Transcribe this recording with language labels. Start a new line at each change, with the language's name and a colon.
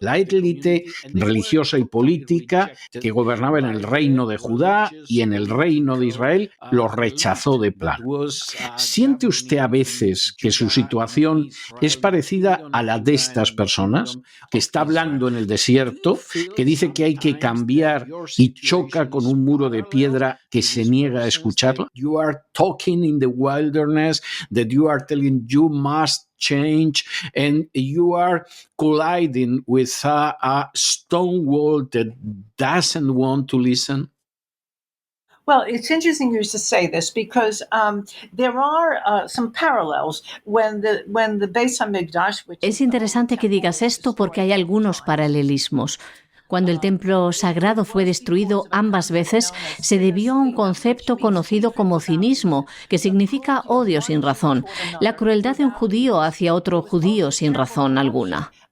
Spanish: La élite religiosa y política que gobernaba en el reino de Judá y en el reino de Israel los rechazó de plano. ¿Siente usted a veces que su situación es parecida a la de estas personas? Que está hablando en el desierto, que dice que hay que cambiar y choca con un muro de piedra que se niega a escucharla.
English: You are talking in the wilderness that you are telling you must change, and you are colliding with a stone wall that doesn't want to listen. Well, it's interesting you to say this because there are some parallels when the Beis Hamikdash, which
Spanish: Es interesante que digas esto porque hay algunos paralelismos. Cuando el templo sagrado fue destruido ambas veces, se debió a un concepto conocido como cinismo, que significa odio sin razón, la crueldad de un judío hacia otro judío sin razón alguna.